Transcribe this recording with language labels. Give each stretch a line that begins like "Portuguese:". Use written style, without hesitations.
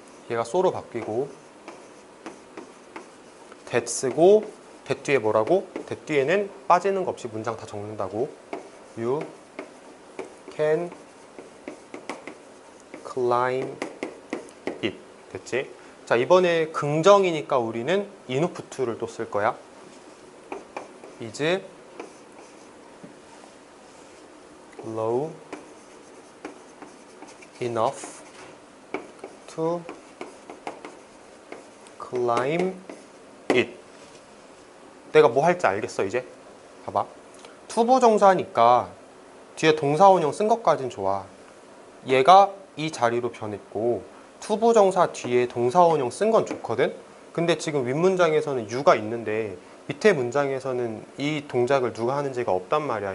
Korean: 얘가 so로 바뀌고 that 쓰고 that 뒤에 뭐라고? that 뒤에는 빠지는 거 없이 문장 다 적는다고.
English: You can climb it.
Korean: 됐지? 자, 이번에 긍정이니까 우리는 enough to를 또 쓸 거야.
English: is low enough to climb it.
Korean: 내가 뭐 할지 알겠어 이제? 봐봐. 투부정사니까 뒤에 동사원형 쓴 것까진 좋아. 얘가 이 자리로 변했고 투부정사 뒤에 동사원형 쓴 건 좋거든? 근데 지금 윗문장에서는 you가 있는데 밑에 문장에서는 이 동작을 누가 하는지가 없단 말이야.